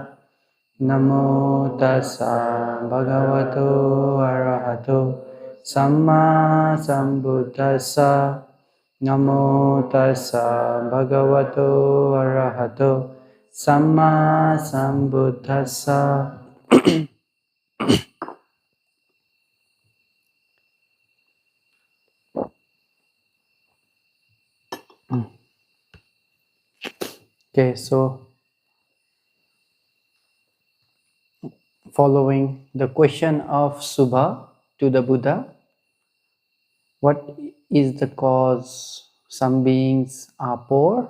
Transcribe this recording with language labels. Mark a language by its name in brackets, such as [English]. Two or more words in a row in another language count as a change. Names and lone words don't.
[Pali] Namo tassa bhagavato arahato samma sambuddhassa. Namo tassa bhagavato arahato samma sambuddhassa. [English] Okay, so following the question of Subha to the Buddha, what is the cause some beings are poor?